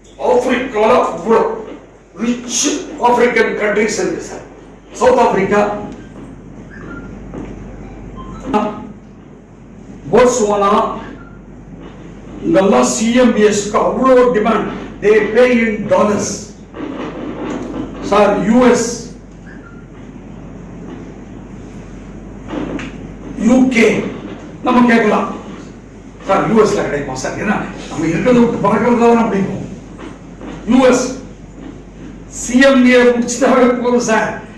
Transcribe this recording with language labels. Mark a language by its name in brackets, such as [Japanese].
[Tamil] ஆப்பிரிக்கால rich African countries இருக்கு sir. South Africa, Botswana, இதெல்லாம் சிஎம்பிஎஸ்க்கு அவ்வளோ demand. [English] they pay in dollars sir. [Tamil] US, UK நம்ம கேட்கலாம் சார். யூஎஸ்ல கிடைக்குமா சார்? ஏன்னா நம்ம இருக்கிறத விட்டு பறக்கிறது தான் பிடிக்கும். US சிஎம்ஏ முடிச்சுட்டாவே போதும் சார்.